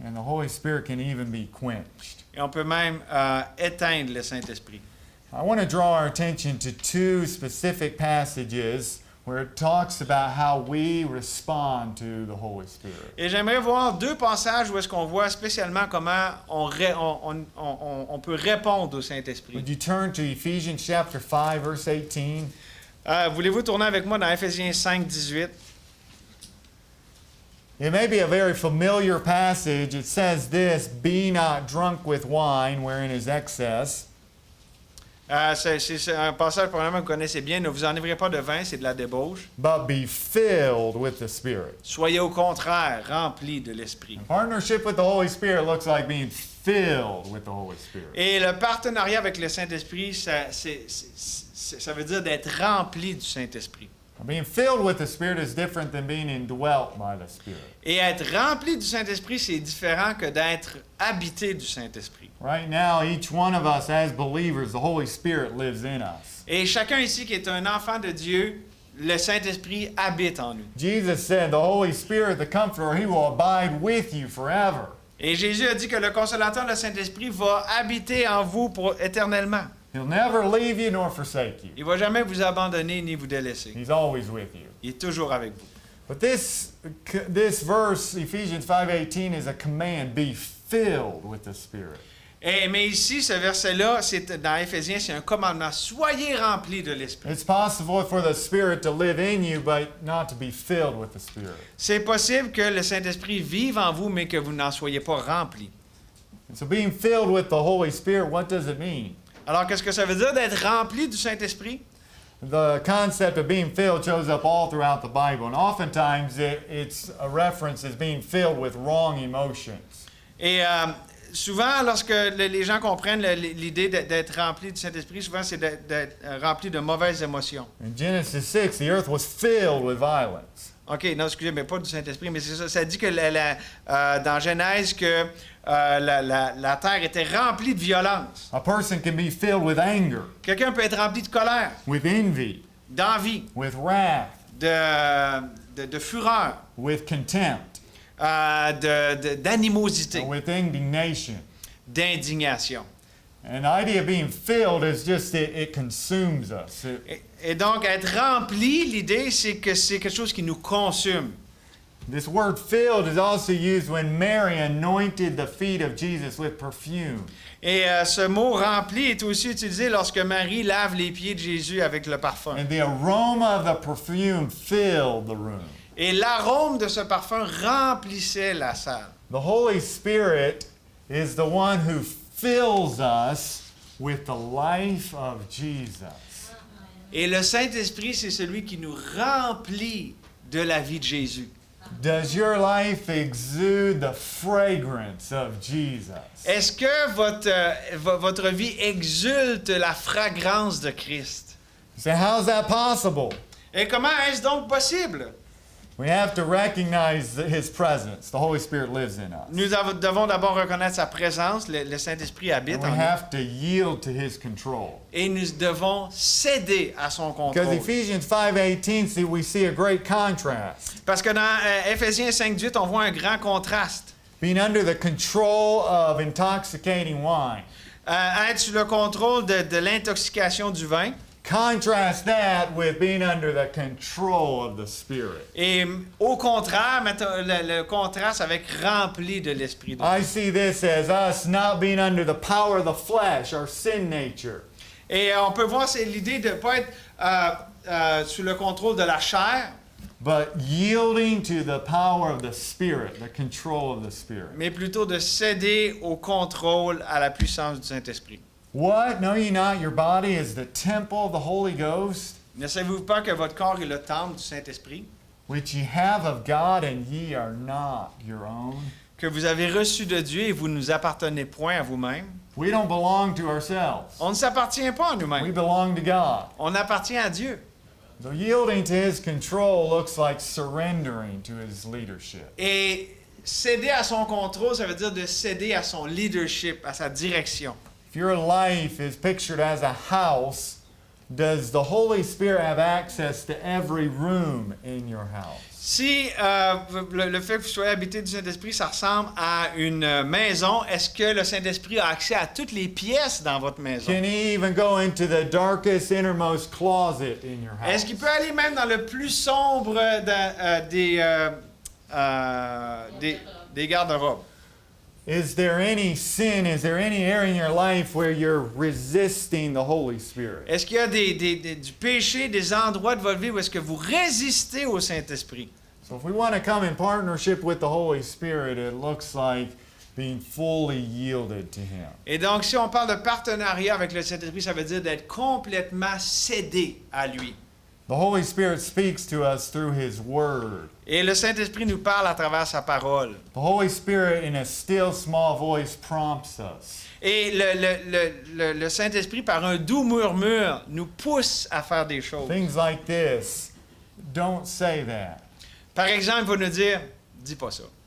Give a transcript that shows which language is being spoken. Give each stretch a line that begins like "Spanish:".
English: And the Holy Spirit can even be quenched.
French: Et on peut même éteindre le Saint-Esprit.
English: I want to draw our attention to two specific passages where it talks about how we respond to the Holy Spirit.
French: Et j'aimerais voir deux passages où est-ce qu'on voit spécialement comment on peut répondre au Saint-Esprit.
English: Would you turn to Ephesians chapter 5, verse 18?
French: Voulez-vous tourner avec moi dans Éphésiens 5, 18?
English: It may be a very familiar passage. It says this, "Be not drunk with wine, wherein is excess."
French: C'est un passage probablement que vous connaissez bien. Ne vous enivrez pas de vin, c'est de la débauche.
English: But be filled with the Spirit.
French: Soyez au contraire remplis de l'Esprit.
English: Partnership with the Holy Spirit looks like being filled with the Holy Spirit.
French: Et le partenariat avec le Saint-Esprit, ça veut dire d'être rempli du Saint-Esprit.
English: Being filled with the Spirit is different than being indwelt by the Spirit.
French: Et être rempli du Saint-Esprit, c'est différent que d'être habité du Saint-Esprit.
English: Right now, each one of us as believers, the Holy Spirit lives in us.
French: Et chacun ici qui est un enfant de Dieu, le Saint-Esprit habite en nous.
English: Jesus said, "The Holy Spirit, the Comforter, He will abide with you forever."
French: Et Jésus a dit que le Consolateur, le Saint-Esprit, va habiter en vous éternellement.
English: He'll never leave you nor forsake you.
French: Il ne va jamais vous abandonner ni vous délaisser.
English: He's always with you.
French: Il est toujours avec vous.
English: But this verse, Ephesians 5:18, is a command: be filled with the Spirit.
French: Mais ici, ce verset-là, dans Éphésiens, c'est un commandement. Soyez remplis de l'Esprit.
English: It's possible for the Spirit to live in you, but not to be filled with the Spirit.
French: C'est possible que le Saint-Esprit vive en vous, mais que vous n'en soyez pas remplis.
English: And so being filled with the Holy Spirit, what does it mean?
French: Alors, qu'est-ce que ça veut dire d'être rempli du Saint-Esprit?
English: The concept of being filled shows up all throughout the Bible, and oftentimes it's a reference as being filled with wrong emotions.
French: Et souvent, lorsque les gens comprennent l'idée d'être rempli du Saint-Esprit, souvent c'est d'être rempli de mauvaises émotions.
English: In Genesis 6, the earth was filled with violence.
French: OK, non, excusez, mais pas du Saint-Esprit, mais c'est ça. Ça dit que dans Genèse que la terre était remplie de violence.
English: A person can be filled with anger,
French: Quelqu'un peut être rempli de colère,
English: with envy,
French: d'envie,
English: with wrath,
French: de fureur,
English: with contempt,
French: d'animosité,
English: with indignation.
French: d'indignation.
English: And the idea of being filled is just it consumes us.
French: Et donc, être rempli, l'idée, c'est que c'est quelque chose qui nous consume.
English: This word filled is also used when Mary anointed the feet of Jesus with perfume.
French: Et ce mot rempli est aussi utilisé lorsque Marie lave les pieds de Jésus avec le parfum.
English: And the aroma of the perfume filled the room.
French: Et l'arôme de ce parfum remplissait la salle.
English: The Holy Spirit is the one who fills us with the life of Jesus.
French: Et le Saint-Esprit, c'est celui qui nous remplit de la vie de Jésus.
English: Does your life exude the fragrance of Jesus?
French: Est-ce que votre vie exulte la fragrance de Christ?
English: You say, how's that possible?
French: Et comment est-ce donc possible?
English: We have to recognize His presence. The Holy Spirit lives in us.
French: Nous devons d'abord reconnaître sa présence, le Saint-Esprit habite
English: And we
French: en nous.
English: have to yield to His control.
French: Et nous devons céder à son
English: Because
French: contrôle.
English: Ephesians 5:18, we see a great contrast.
French: Parce que dans Éphésiens 5:18, on voit un grand contraste.
English: Being under the control of intoxicating wine.
French: Être sous le contrôle de l'intoxication du vin.
English: Contrast that with being under the control of the Spirit.
French: Et au contraire, mettons le contraste avec rempli de l'Esprit de Dieu.
English: I see this as us not being under the power of the flesh, our sin nature.
French: Et on peut voir, c'est l'idée de ne pas être sous le contrôle de la chair,
English: But yielding to the power of the Spirit, the control of the Spirit.
French: mais plutôt de céder au contrôle, à la puissance du Saint-Esprit.
English: What? Know ye not your body is the temple of the Holy Ghost,
French: Ne savez-vous pas que votre corps est le temple du Saint-Esprit,
English: which ye have of God, and ye are not your own?
French: que vous avez reçu de Dieu et vous ne nous appartenez point à vous-même?
English: We don't belong to ourselves.
French: On ne s'appartient pas à
English: We
French: nous-mêmes.
English: belong to God.
French: On appartient à Dieu.
English: So yielding to His control looks like surrendering to His leadership.
French: Et céder à son contrôle, ça veut dire de céder à son leadership, à sa direction.
English: If your life is pictured as a house, does the Holy Spirit have access to every room in your house?
French: Si le fait que vous soyez habité du Saint-Esprit, ça ressemble à une maison, est-ce que le Saint-Esprit a accès à toutes les pièces dans votre maison?
English: Can He even go into the darkest, innermost closet in your house?
French: Est-ce qu'il peut aller même dans le plus sombre des garde-robes?
English: Is there any sin? Is there any area in your life where you're resisting the Holy Spirit?
French: Est-ce qu'il y a du péché, des endroits de votre vie où est-ce que vous résistez au Saint-Esprit?
English: So if we want to come in partnership with the Holy Spirit, it looks like being fully yielded to Him.
French: Et donc, si on parle de partenariat avec le Saint-Esprit, ça veut dire d'être complètement cédé à lui.
English: The Holy Spirit speaks to us through His Word.
French: Et le Saint-Esprit nous parle à travers sa parole.
English: The Holy Spirit, in a still small voice, prompts us.
French: Et le Saint-Esprit, par un doux murmure, nous pousse à faire des choses.
English: Things like this. Don't say that.
French: Par exemple, il va nous dire, dis pas ça.